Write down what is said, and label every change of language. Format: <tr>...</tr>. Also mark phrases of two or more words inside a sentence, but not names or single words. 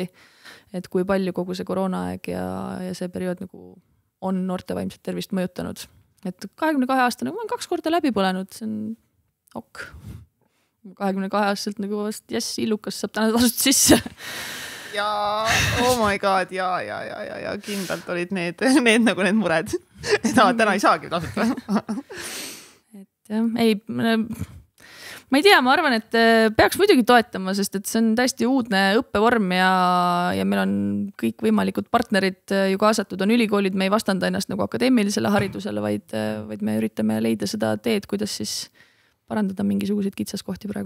<et>Et kui palju kogu see koroonaaeg ja see periood nagu on noorte vaimset tervist mõjutanud. Et 22 aastane, ma olen 2 korda läbi põlenud, see on ok. 22 aastaselt nagu yes, illukas saab täna tasust sisse. Ja,</et> <en>oh my god,</en> <et>ja kindlalt olid need nagu need mured. Et täna ei saagi tasuta. Et jah, ei... Ma ei tea, ma arvan, et peaks muidugi toetama, sest et see on täiesti uudne õppevorm ja meil on kõik võimalikud partnerid ju kaasatud, on ülikoolid, me ei vastanda ennast nagu akadeemilisele haridusele, vaid me üritame leida seda teed, kuidas siis parandada mingisuguseid kitsaskohti praegu.</et>